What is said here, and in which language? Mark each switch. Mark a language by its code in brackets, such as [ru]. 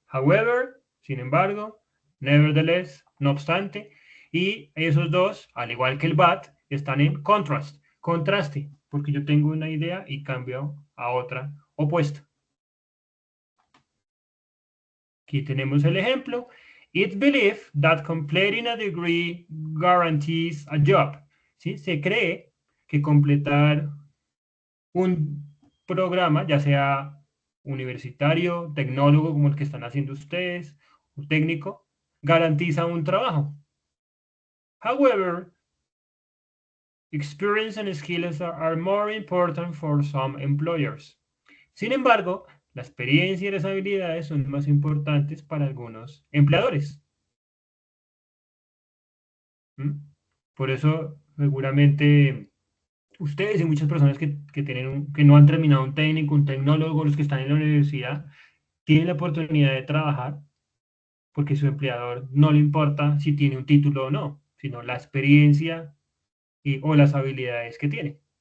[es] However, sin embargo, nevertheless, no obstante, y esos dos, al igual que el but, están en contraste, porque yo tengo una idea y cambio a otra opuesta. Aquí tenemos el ejemplo. [en] It's believed that completing a degree guarantees a job. [es] ¿Sí? Se cree que completar un programa, ya sea universitario, tecnólogo, como el que están haciendo ustedes, o técnico, garantiza un trabajo. [en] However, experience and skills are more important for some employers. [es] Sin embargo, la experiencia y las habilidades son más importantes para algunos empleadores. ¿Mm? Por eso, seguramente, ustedes y muchas personas que no han terminado un técnico, un tecnólogo, los que están en la universidad, tienen la oportunidad de trabajar porque su empleador no le importa si tiene un título o no, sino la experiencia o las habilidades que tiene.